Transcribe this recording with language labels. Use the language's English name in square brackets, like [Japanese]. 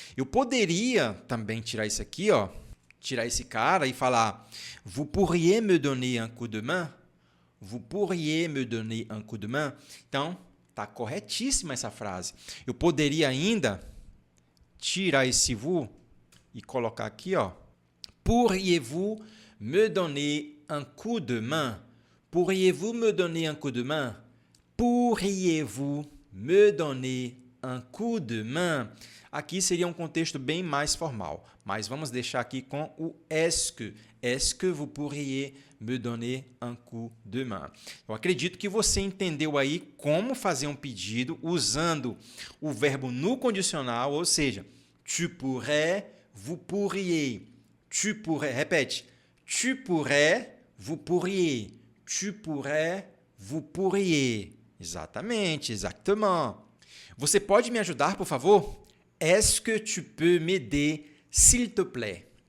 [Portuguese] Eu poderia também tirar isso aqui, ó, tirar esse cara e falar [French] vous pourriez me donner un coup de main? Vous pourriez me donner un coup de main? [Portuguese] Então, tá corretíssima essa frase. Eu poderia ainda tirar esse vous e colocar aqui, ó. [French] Pourriez-vous me donner un coup de main? Pourriez-vous me donner un coup de main? Pourriez-vous me donner un coup de main? [Portuguese] Aqui seria um contexto bem mais formal, mas vamos deixar aqui com o est-ce que. [French] Est-ce que vous pourriez me donner un coup de main? [Portuguese] Eu acredito que você entendeu aí como fazer um pedido usando o verbo no condicional, ou seja, [French] tu pourrais, vous pourriez. Tu pourrais, [Portuguese] repete. [French] Tu pourrais, vous pourriez. Tu pourrais, vous pourriez. [Portuguese] Exatamente, exactement. Você pode me ajudar, por favor? [French] Est-ce que tu peux m'aider, s'il te plaît?